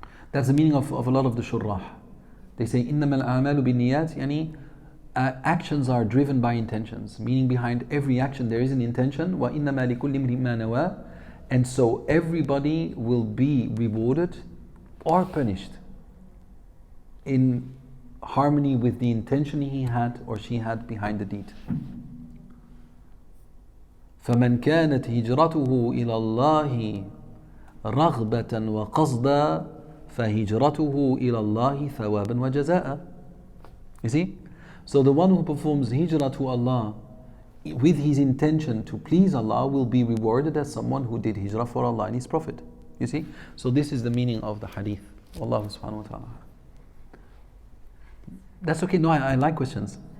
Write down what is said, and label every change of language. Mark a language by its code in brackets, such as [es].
[en] That's the meaning of a lot of the shurrah. They say, [ar] إِنَّمَا الْأَعْمَالُ بِالنِّيَّاتِ, [en] actions are driven by intentions, meaning behind every action there is an intention. [ar] وَإِنَّمَا لِكُلِّ امْرِئٍ مَّا نَوَىٰ. [en] And so everybody will be rewarded or punished in harmony with the intention he had or she had behind the deed. [ar] فَمَنْ كَانَتْ هِجْرَتُهُ إِلَى اللَّهِ رَغْبَةً وَقَصْدًا فَهِجْرَتُهُ إِلَى اللَّهِ ثَوَابًا وَجَزَاءً. [en] You see? So the one who performs hijrah to Allah with his intention to please Allah will be rewarded as someone who did hijrah for Allah and His Prophet. You see? So this is the meaning of the hadith. Allah subhanahu wa ta'ala. That's okay. No, I like questions.